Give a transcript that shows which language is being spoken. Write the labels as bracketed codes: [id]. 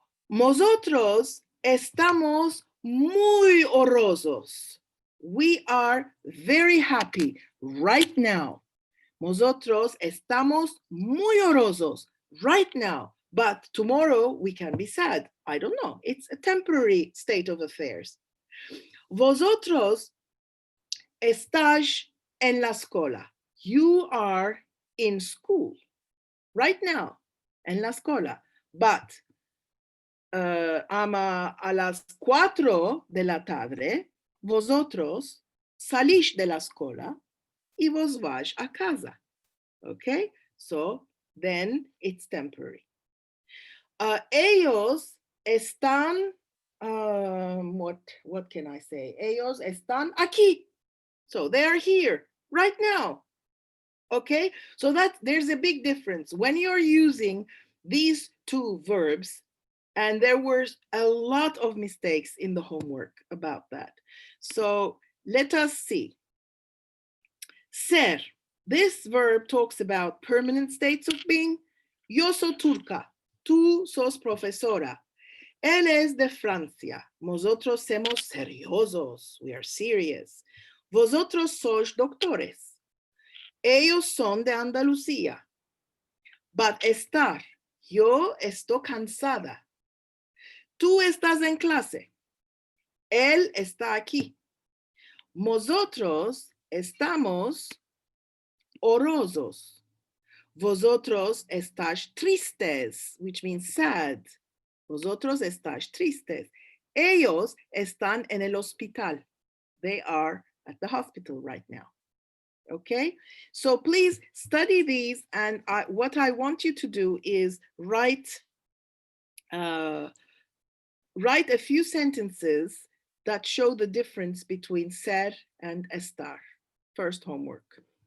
[lad] Nosotros estamos muy honrosos. [en] We are very happy right now. [lad] Nosotros estamos muy honrosos [en] right now, but tomorrow we can be sad. I don't know. It's a temporary state of affairs. [lad] Vosotros estás en la escuela. [en] You are in school right now, [lad] en la escuela. But a las 4 de la tarde, vosotros salís de la escuela y vos vais a casa. [en] Okay, so then it's temporary. [lad] Ellos están, [en] what can I say? [lad] Ellos están aquí. [en] So they are here right now. Okay, so there's a big difference when you're using these two verbs. And there were a lot of mistakes in the homework about that. So let us see. Ser. This verb talks about permanent states of being. [lad] Yo soy turca. Tú sos profesora. Él es de Francia. Nosotros somos seriosos. [en] We are serious. [lad] Vosotros sois doctores. Ellos son de Andalucía. But estar. Yo estoy cansada. Tú estás en clase. Él está aquí. Nosotros estamos honrosos. Vosotros estáis tristes, [en] which means sad. [lad] Vosotros estáis tristes. Ellos están en el hospital. [en] They are at the hospital right now. Okay, so please study these, and what I want you to do is write a few sentences that show the difference between ser and estar. First homework.